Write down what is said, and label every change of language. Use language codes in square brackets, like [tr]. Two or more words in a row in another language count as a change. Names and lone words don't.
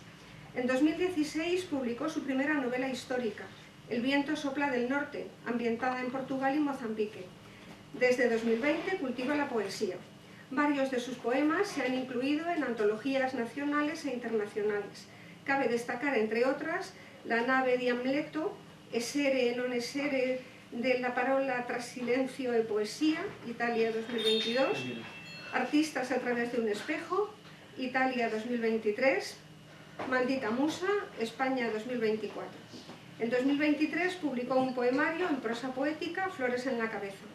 [es] En 2016 publicó su primera novela histórica, El viento sopla del norte, ambientada en Portugal y Mozambique. Desde 2020 cultiva la poesía. Varios de sus poemas se han incluido en antologías nacionales e internacionales. Cabe destacar, entre otras, La nave di Amleto, Essere e non essere della parola tras silencio e poesía, Italia 2022, Artistas a través de un espejo, Italia 2023, Maldita musa, España 2024. En 2023 publicó un poemario en prosa poética, Flores en la cabeza.